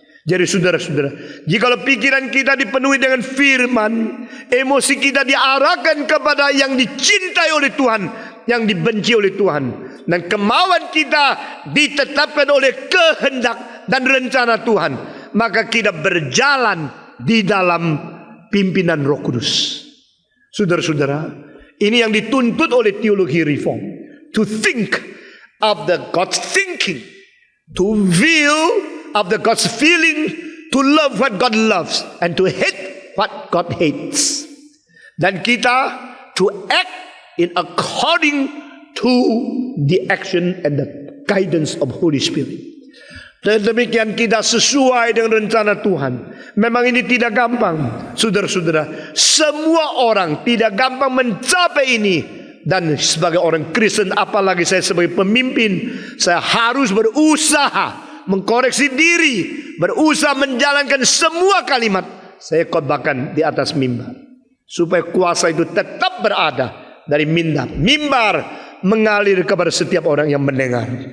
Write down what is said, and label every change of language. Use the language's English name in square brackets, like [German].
[Indonesian] Jadi saudara-saudara, jikalau pikiran kita dipenuhi dengan firman, emosi kita diarahkan kepada yang dicintai oleh Tuhan, yang dibenci oleh Tuhan, dan kemauan kita ditetapkan oleh kehendak dan rencana Tuhan, maka kita berjalan di dalam pimpinan Roh Kudus. Saudara-saudara, ini yang dituntut oleh teologi reform. [English] To think of the God's thinking, to feel of the God's feeling, to love what God loves, and to hate what God hates. [Indonesian] Dan kita [English] to act in according to the action and the guidance of Holy Spirit. [Indonesian] Dan demikian kita sesuai dengan rencana Tuhan. Memang ini tidak gampang, saudara-saudara. Semua orang tidak gampang mencapai ini. Dan sebagai orang Kristen, apalagi saya sebagai pemimpin, saya harus berusaha mengkoreksi diri, berusaha menjalankan semua kalimat saya khotbahkan di atas mimbar, supaya kuasa itu tetap berada dari mimbar mengalir kepada setiap orang yang mendengar.